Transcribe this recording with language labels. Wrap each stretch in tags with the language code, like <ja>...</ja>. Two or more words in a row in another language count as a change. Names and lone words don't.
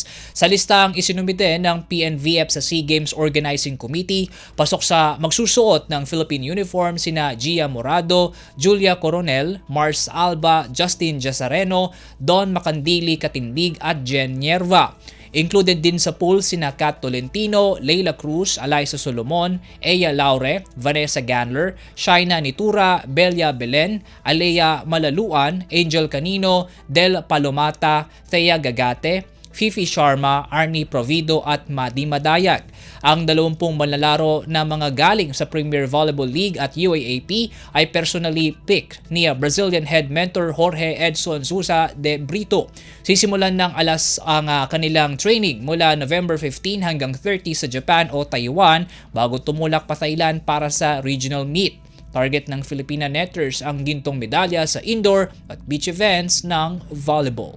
<tl>Sa listang isinumite ng PNVF sa SEA Games Organizing Committee, pasok sa magsusuot ng Philippine uniform sina Gia Morado, Julia Coronel, Mars Alba, Justin Jasareno, Don Macandili Katindig at Jen Nierva. Included din sa pool sina Kat Tolentino, Leila Cruz, Alaysa Solomon, Eya Laure, Vanessa Ganler, Shaina Nitura, Belia Belen, Alea Malaluan, Angel Canino, Del Palomata, Thea Gagate, Fifi Sharma, Arnie Provido at Madi Madayag. Ang 20 manlalaro na mga galing sa Premier Volleyball League at UAAP ay</tl> <en>personally picked</en> <tl>ni Brazilian</tl> <en>head mentor</en> <tl>Jorge Edson Sousa de Brito. Sisimulan ng alas ang kanilang training mula November 15 hanggang 30 sa Japan o Taiwan bago tumulak pa Thailand para sa regional meet. Target ng Filipina Netters ang gintong medalya sa indoor at</tl> <en>beach events</en> <tl>ng volleyball.</tl>